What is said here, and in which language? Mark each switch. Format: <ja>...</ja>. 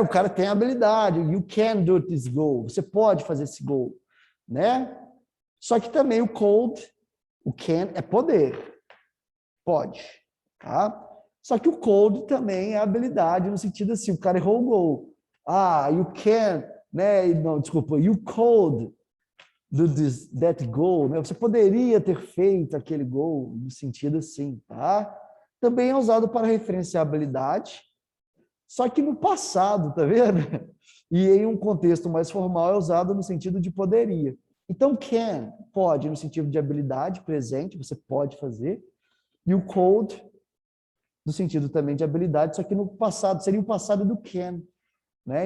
<pt>O cara tem habilidade.</pt> <en>You can do this goal.</en> <pt>Você pode fazer esse gol, né? Só que também o could, o can é poder. Pode, tá? Só que o could também é habilidade no sentido assim, o cara errou o gol. Ah, you can, né? Não, desculpa,</pt> <en>you could do that goal,</en> <pt>né? Você poderia ter feito aquele gol no sentido assim, tá? Também é usado para referenciar habilidade, só que no passado, tá vendo? E em um contexto mais formal é usado no sentido de poderia. Então, can, pode, no sentido de habilidade presente, você pode fazer, e o could, no sentido também de habilidade, só que no passado, seria o passado do can, né?</pt>